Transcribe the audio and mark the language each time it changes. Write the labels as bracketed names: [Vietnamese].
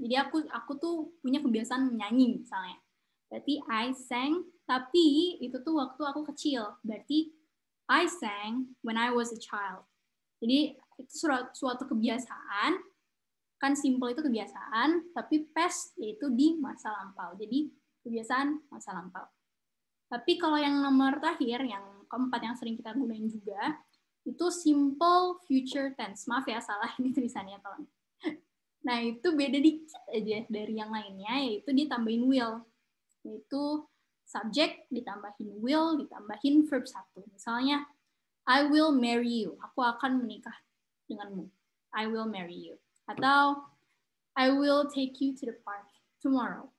[Indonesian] Jadi aku tuh punya kebiasaan menyanyi misalnya. Berarti [English] I sang, [Indonesian] tapi itu tuh waktu aku kecil. Berarti [English] I sang when I was a child. [Indonesian] Jadi itu suatu kebiasaan, kan simple itu kebiasaan, tapi past yaitu di masa lampau. Jadi kebiasaan masa lampau. Tapi kalau yang nomor terakhir, yang keempat yang sering kita gunain juga, itu simple future tense. Maaf ya, salah ini tulisannya, tolong. Nah, itu beda dikit aja dari yang lainnya, yaitu ditambahin will. Yaitu subject ditambahin will, ditambahin verb 1. Misalnya, [English] I will marry you. [Indonesian] Aku akan menikah denganmu. [English] I will marry you. Atau, I will take you to the park tomorrow.